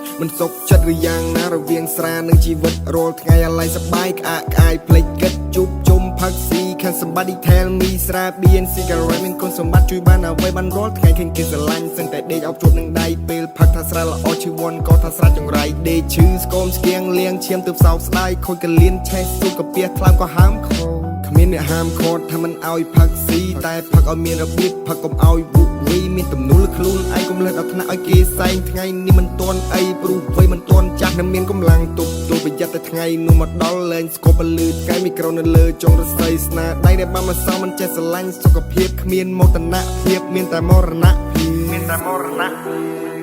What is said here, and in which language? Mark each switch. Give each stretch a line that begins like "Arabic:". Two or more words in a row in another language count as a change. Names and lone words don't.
Khmer: មិនសុខចិត្តឬយ៉ាងណារវាងស្រានិងជីវិតរាល់ថ្ងៃអាឡ័យសប្បាយក្អាកក្អាយភ្លេចគិតជួបជុំផឹកស៊ី
English: Can somebody tell me
Khmer: ស្រាបៀនស៊ីការ៉េតមានគុណសម្បត្តិជួយបានអ្វីបានរាល់ថ្ងៃឃើញគេស្រឡាញ់សឹងតែដេកអោបជួបនឹងដៃពេលផឹកថាស្រាល្អជីវ័នក៏ថាស្រាចង្រៃដេកឈឺស្គមស្គៀងលាងឈាមទើបសោកស្ដាយខូចកលៀនឆេះសុខភាពថ្លើមក៏ហើមខោ គ្មានអ្នកហាមឃាត់ថាមិនឲ្យផឹកស៊ីតែផឹកឲ្យមានរបៀបផឹកកុំឲ្យវុកវីមានទំនួលខ្លួនឯងកុំលើសដល់ថ្នាក់ឲ្យគេសែងថ្ងៃនេះមិនទាន់អីព្រោះវ័យមិនទាន់ចាស់នៅមានកម្លាំងទប់ទល់ប្រយ័ត្នតែថ្ងៃនោះមកដល់លែងស្គប់លឺថ្ងៃមីក្រូនៅលើចុងរស្មីស្នាដៃដែលបានមកសងមិនចេះស្រឡាញ់សុខភាពគ្មានមោទនភាពមានតែមរណៈភាពមានតែមរណៈភាព